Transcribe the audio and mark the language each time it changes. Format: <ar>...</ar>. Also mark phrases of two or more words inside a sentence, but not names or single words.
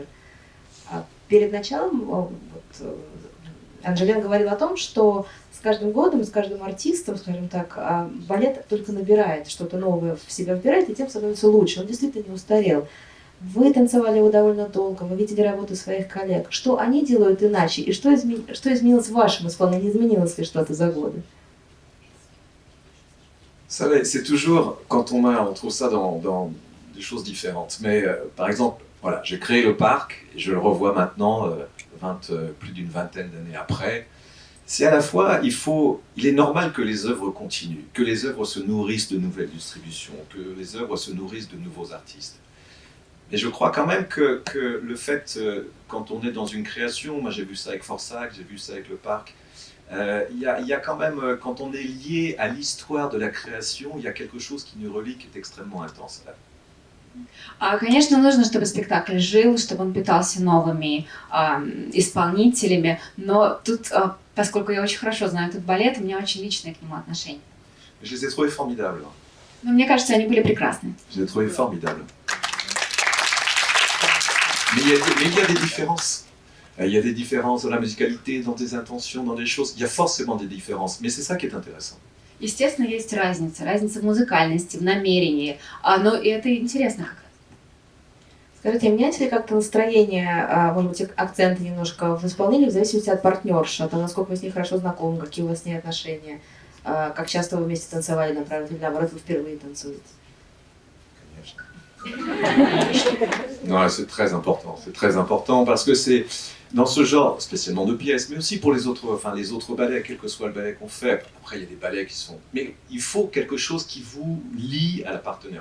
<ru>А перед началом Анжелен говорил о том, что с каждым годом, с каждым артистом, скажем так, балет только набирает, что-то новое в себя вбирает, и тем становится лучше. Он действительно не устарел. Вы танцевали его довольно долго, вы видели работу своих коллег. Что они делают иначе, и что изменилось в вашем исполнении, изменилось ли что-то за годы?</ru> <fr>C'est toujours, quand on trouve ça dans des choses différentes. Mais par exemple, voilà, j'ai créé le parc, et je le revois maintenant, plus d'une vingtaine d'années après. C'est à la fois, il est normal que les œuvres continuent, que les œuvres se nourrissent de nouvelles distributions, que les œuvres se nourrissent de nouveaux artistes. Mais je crois quand même que le fait, quand on est dans une création, moi j'ai vu ça avec Forsac, j'ai vu ça avec le parc, il y a quand même, quand on est lié à l'histoire de la création, il y a quelque chose qui nous relie, qui est extrêmement intense.</fr> <ru>Конечно, нужно, чтобы спектакль жил, чтобы он питался новыми исполнителями, но тут, поскольку я очень хорошо знаю этот балет, у меня очень личное к нему отношение.</ru> <fr>Je les ai trouvés formidables.</fr> <ru>Но мне кажется, они были прекрасны.</ru> <fr>Je les ai trouvés formidables. Mais il y a des différences. Il y a des différences dans la musicalité, dans des intentions, dans des choses. Il y a forcément des différences, mais c'est ça qui est intéressant.</fr> <ru>Естественно, есть разница в музыкальности, в намерении, но и это интересно как раз. Скажите, меняется ли как-то настроение, может быть, акценты немножко в исполнении в зависимости от партнерши, от того, насколько вы с ней хорошо знакомы, какие у вас с ней отношения, как часто вы вместе танцевали, например, или наоборот, вы впервые танцуете?</ru> <fr>Non, c'est très important parce que c'est dans ce genre, spécialement de pièces, mais aussi pour les autres ballets, quel que soit le ballet qu'on fait. Après, il y a des ballets qui sont... Mais il faut quelque chose qui vous lie à la partenaire.</fr>